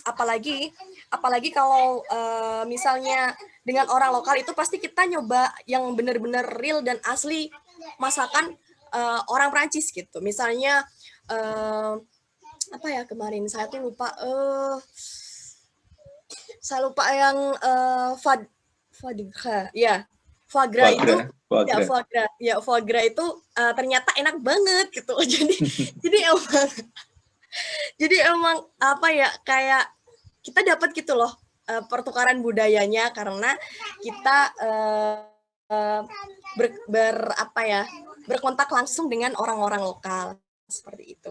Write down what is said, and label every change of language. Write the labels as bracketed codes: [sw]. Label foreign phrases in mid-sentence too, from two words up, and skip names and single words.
[id] Apalagi kalau misalnya dengan orang lokal itu pasti kita nyoba yang benar-benar real dan asli masakan orang Prancis gitu. Misalnya apa ya, kemarin saya tuh lupa. Saya lupa yang [fr] foie gras [id] itu [fr] foie gras [id] itu ternyata enak banget gitu. Jadi emang apa ya, kayak kita dapat gitu loh pertukaran budayanya karena kita berkontak langsung dengan orang-orang lokal seperti itu.